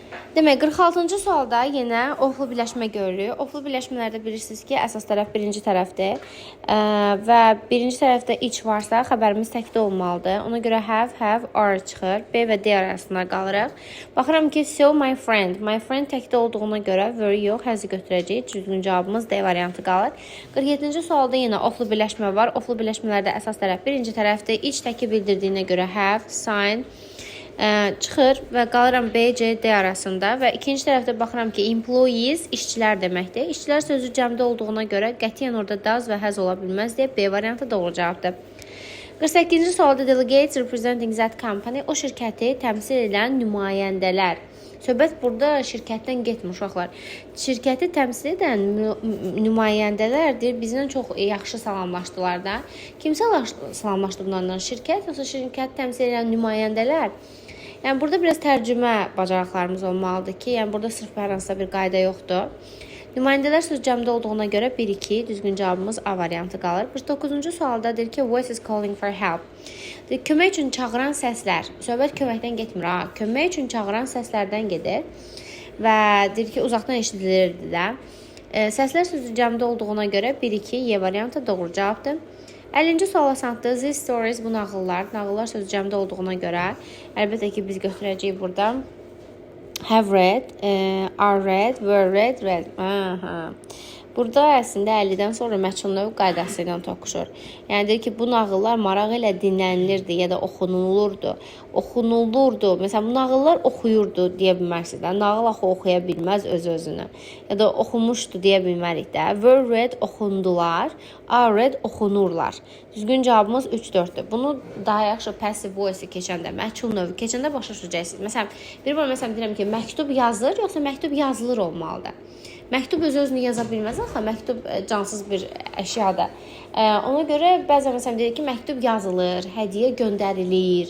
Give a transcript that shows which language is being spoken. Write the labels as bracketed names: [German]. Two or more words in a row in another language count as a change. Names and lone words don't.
[Azerbaijani] Demək, 46-cı sualda yenə oflu birləşmə görürük. Oflu birləşmələrdə bilirsiniz ki, əsas tərəf birinci tərəfdir və birinci tərəfdə each varsa, xəbərimiz təkdə olmalıdır. Ona görə [English] have, are [Azerbaijani] çıxır. B və D arasında qalırıq. Baxıram ki, [English] so my friend [Azerbaijani] təkdə olduğuna görə were yox, has-ı götürəcəyik. Düzgün cavabımız D variantı qalır. 47-ci sualda yenə oflu birləşmə var. Oflu birləşmələrdə əsas tərəf birinci tərəfdir. Each təki bildirdiyinə görə [English] have, sign [Azerbaijani] çıxır və qalıram B, C, D arasında və ikinci tərəfdə baxıram ki, employees işçilər deməkdir. İşçilər sözü cəmdə olduğuna görə qətiyyən orada does və has ola bilməz deyə B variantı doğru cavabdır. 48-ci sualda [English] delegates representing that company, [Azerbaijani] o şirkəti təmsil edən nümayəndələr. Söhbət burada şirkətdən getmir uşaqlar. Şirkəti təmsil edən nümayəndələrdir. Bizdən çox yaxşı salamlaşdılar da. Kim salamlaşdı bunlardan? Şirkət, yoxsa şirkət təmsil edən nümayəndələr? Yəni burada biraz tərcümə bacarıqlarımız olmalıdır ki, yəni burada sırf hər hansısa bir qayda yoxdur. Nümayəndələr söz cəmdə olduğuna görə 1-2 düzgün cavabımız A variantı qalır. 49-cu sualda deyir ki, [English] voice is calling for help. [Azerbaijani] Deyir, kömək üçün çağıran səslər. Söhbət köməkdən getmir ha. Kömək üçün çağıran səslərdən gedir və deyir ki, uzaqdan eşidilirdi də. Səslər sözü cəmdə olduğuna görə 1-2 Y variantı doğru cavabdır. 50-ci suala santdı. [English] These stories, [Azerbaijani] bu nağıllar. Nağıllar sözü cəmdə olduğuna görə əlbəttə ki, biz götürəcəyik burada [English] have read, are read, were read, read. [Azerbaijani] Burada əslində 50-dən sonra məchul növ qaydası ilə toxuşur. Yəni deyir ki, bu nağıllar maraq ilə dinlənilirdi ya da oxunulurdu. Məsələn, bu nağıllar oxuyurdu deyə bilmərsiniz də. Nağıl axı oxuya bilməz öz-özünü. Ya da oxumuşdu deyə bilmərik də. [English] Were read oxundular, are read oxunurlar. [Azerbaijani] Düzgün cavabımız 3-4-dür. Bunu daha yaxşı [English] passive voice [Azerbaijani] keçəndə, məchul növü keçəndə başa düşəcəksiniz. Məsələn, deyirəm ki, məktub yazılır, yoxsa məktub yazılır olmalıdır. Məktub öz-özünü yaza bilməz axı, məktub cansız bir əşyadır. Ona görə bəzən məsələn deyir ki, məktub yazılır, hədiyyə göndərilir.